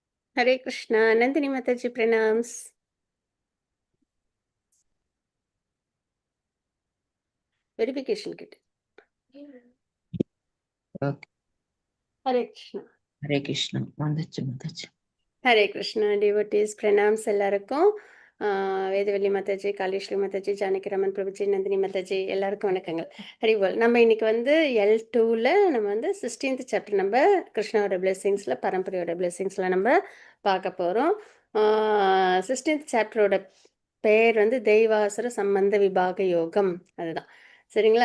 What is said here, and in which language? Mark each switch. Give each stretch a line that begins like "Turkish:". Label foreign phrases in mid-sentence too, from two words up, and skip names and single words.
English: Hare Krishna, Nandini Mataji pranams. Verification kit. Okay. Hare Krishna. Hare Krishna. Mataji. Hare Krishna, devotees pranams
Tamil: எல்லாருக்கும் வேதவல்லி மாதாஜி, காளீஸ்வரி மாதாஜி, ஜானகிராமன் பிரபுஜி, நந்தினி மாதாஜி எல்லாருக்கும் வணக்கங்கள். ஹரிபோல். நம்ம இன்னைக்கு வந்து L2ல நம்ம வந்து 16th சாப்டர் நம்ம கிருஷ்ணாவோட பிளெஸிங்ஸில் பரம்பரையோட பிளெஸிங்ஸில் நம்ம பார்க்க போகிறோம். 16th சாப்டரோட பெயர் வந்து தெய்வாசுர சம்பந்த விபாக யோகம், அதுதான் சரிங்களா.